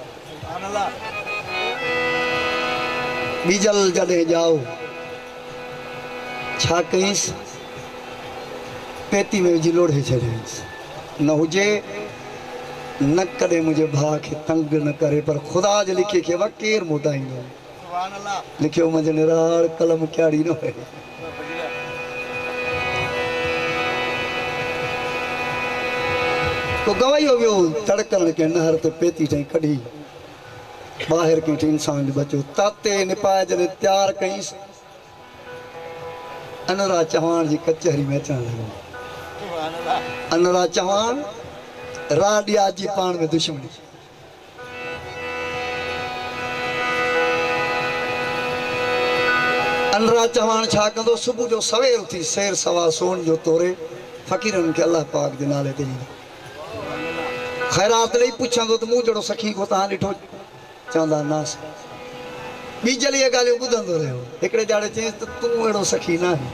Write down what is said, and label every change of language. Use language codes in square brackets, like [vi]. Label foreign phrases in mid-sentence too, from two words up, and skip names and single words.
[sd] बीजल जॾहिं ॼाओ छा कईंसि पेती में विझी लोढ़े छॾियईंसि। न हुजे न कॾहिं मुंहिंजे भाउ खे तंग न करे पर ख़ुदा जे लिखे खे वा केरु मोटाईंदो। लिखियो मुंहिंजे निराड़ कलम क्यारी न हुए। तो गवाइयो वियो तड़कण के नहर ते पेती ठही कढी ॿाहिरि कंहिं इंसान जो बचो ताते निपाए जॾहिं तयारु कईंसि अनुराग चौहान जी कचहरी में अचण लॻो। अनुराग चौहान राडिया जी पाण में दुश्मनी। अनुराग चौहान छा कंदो सुबुह जो सवेर उथी सेर सवा सोन जो तोरे फ़क़ीरनि खे अलाह पाक जे नाले ते ॾींदो। ख़ैरात ॾेई पुछंदो त मूं जहिड़ो सखी को तव्हां ॾिठो चवंदा नास। ॿी जली इहे ॻाल्हियूं ॿुधंदो रहियो। हिकिड़े ॼाणे चयईंसि त तूं अहिड़ो सखी न आहीं।